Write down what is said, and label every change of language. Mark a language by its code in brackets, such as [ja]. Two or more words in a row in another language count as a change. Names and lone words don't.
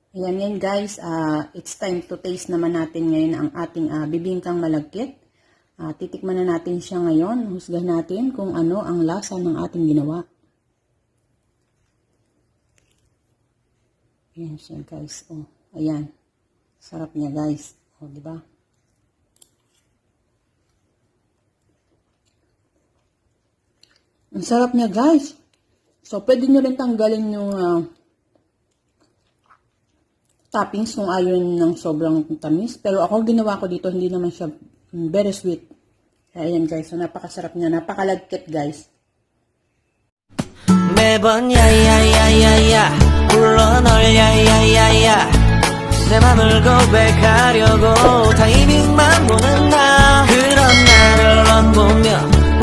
[tl] Ayan ngayon guys, [en] it's time to taste [tl] naman natin ngayon ang ating bibingkang malagkit. Titikman na natin siya ngayon. Husgahan natin kung ano ang lasa ng ating ginawa. Ayan siya guys. Oh, ayan. Sarap niya guys. Oh, di ba? Ang sarap niya guys. So, pwede nyo rin tanggalin yung toppings kung ayaw ng sobrang tamis. Pero ako ginawa ko dito, hindi naman siya [en] very sweet. [tl] Ayan guys, so napakasarap niya. Napakalagkit guys. [ko] 매번 야야야야야 불러 널 야야야야 내 맘을 고백하려고 타이밍만 보는 나 그런 나를 넌 보며